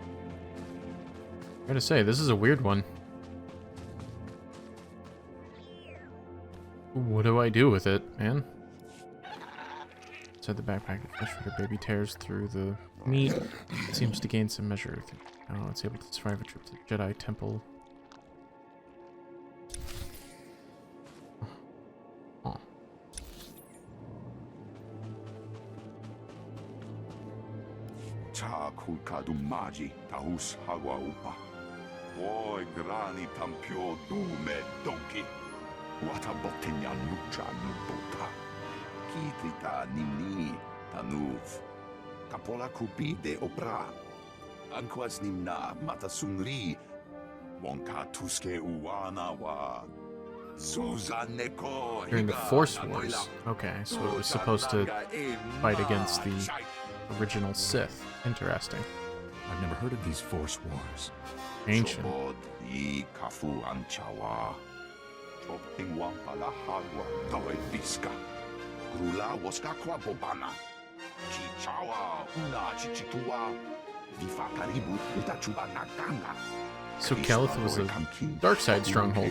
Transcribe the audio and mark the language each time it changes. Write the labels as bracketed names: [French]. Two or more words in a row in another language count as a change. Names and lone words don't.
[English] I gotta say, this is a weird one. What do I do with it, man? Inside the backpack, the Flesh Raider baby tears through the meat. It seems to gain some measure of Oh, it's able to survive a trip to the Jedi Temple. Oh. Cha kulkadu maji tahus hagwa upa. Oi grani tampio dume donkey. Wata botenya nucha nubota. Kitrita nini tanuv. Kapola kupi de opra. Anquas nimna matasungri. Wonka tuske uwana wa. During the Force Wars. Okay, so it was supposed to fight against the original Sith. Interesting. I've never heard of these Force Wars. Ancient. So Kaleth was a dark side stronghold.